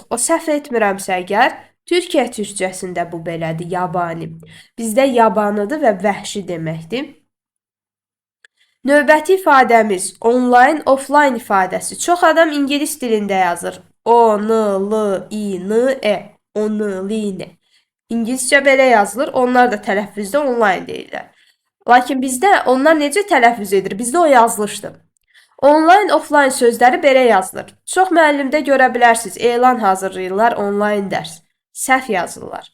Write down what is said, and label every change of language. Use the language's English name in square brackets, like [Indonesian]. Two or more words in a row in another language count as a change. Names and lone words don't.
[Azerbaijani] O səhv etmirəmsə əgər, Türkiyə türkcəsində bu belədir, yabani. Bizdə yabanıdır və vəhşi deməkdir. Növbəti ifadəmiz [English] online, offline [Azerbaijani] ifadəsi. Çox adam ingilis dilində yazır. O-n-l-i-n-e. On-l-i-n-e. İngiliscə belə yazılır. Onlar da tələffüzdə online deyirlər. Lakin bizdə onlar necə tələffüz edir? Bizdə o yazılışdır. [English] Online, offline [Azerbaijani] sözləri belə yazılır. Çox müəllimdə görə bilərsiniz. Elan hazırlayırlar, online dərs. Səhv yazırlar.